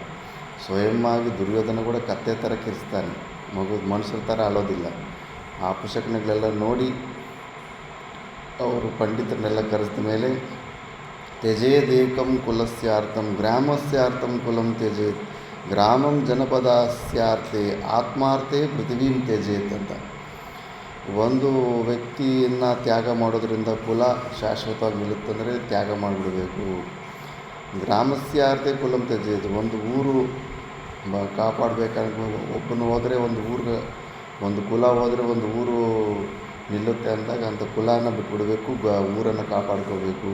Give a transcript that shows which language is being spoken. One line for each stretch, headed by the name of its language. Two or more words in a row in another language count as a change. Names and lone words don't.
Kannada: ಸ್ವಯಂವಾಗಿ ದುರ್ಯೋಧನ ಕೂಡ ಕತ್ತೆ ಥರ ಕಿರ್ಚ್ತಾನೆ, ಮನುಷ್ಯರ ಥರ ಅಳೋದಿಲ್ಲ. ಆ ಅಪಶಕುನಗಳೆಲ್ಲ ನೋಡಿ ಅವರು ಪಂಡಿತರನ್ನೆಲ್ಲ ಕರೆಸಿದ ಮೇಲೆ
Sanskrit: ತ್ಯಜೇದೇಕಂ ಕುಲಸ್ಯಾರ್ಥಂ ಗ್ರಾಮಸ್ಯಾರ್ಥಂ ಕುಲಂ ತ್ಯಜೇತ್ ಗ್ರಾಮಂ ಜನಪದಸ್ಯಾರ್ಥೆ ಆತ್ಮಾರ್ಥೆ ಪೃಥಿವೀಂ ತ್ಯಜೇತ್ ಅಂತ.
Kannada: ಒಂದು ವ್ಯಕ್ತಿಯನ್ನು ತ್ಯಾಗ ಮಾಡೋದ್ರಿಂದ ಕುಲ ಶಾಶ್ವತವಾಗಿ ನಿಲ್ಲುತ್ತಂದರೆ ತ್ಯಾಗ ಮಾಡಿಬಿಡಬೇಕು.
Sanskrit: ಗ್ರಾಮಸ್ಯಾರ್ಥೆ ಕುಲಂ ತ್ಯಜೇತ್,
Kannada: ಒಂದು ಊರು ಕಾಪಾಡಬೇಕಾದ್ರೆ ಒಬ್ಬನು ಹೋದರೆ ಒಂದು ಊರಿಗೆ, ಒಂದು ಕುಲ ಹೋದರೆ ಒಂದು ಊರು ನಿಲ್ಲುತ್ತೆ ಅಂದಾಗ ಅಂಥ ಕುಲನ ಬಿಟ್ಬಿಡಬೇಕು, ಊರನ್ನು ಕಾಪಾಡ್ಕೋಬೇಕು.